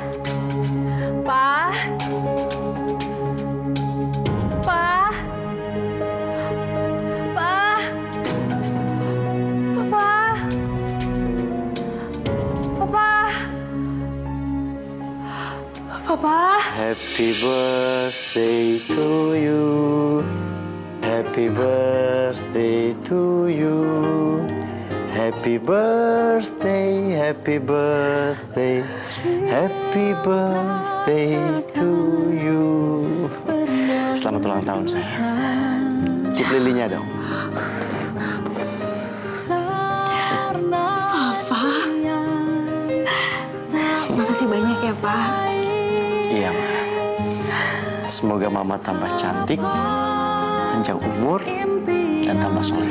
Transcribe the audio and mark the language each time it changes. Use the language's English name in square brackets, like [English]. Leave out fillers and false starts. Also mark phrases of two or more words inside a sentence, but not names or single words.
[Indonesian] Pa? Pa? Pa? Papa? Papa? Papa? [English] Happy birthday to you. Happy birthday to you. Happy birthday, happy birthday, happy birthday to you. [Indonesian] Selamat ulang tahun, sayang. Tiup lilinnya dong. Papa? Makasih banyak ya, Pak. Iya, Ma. Semoga Mama tambah cantik, panjang umur, dan tambah soleh.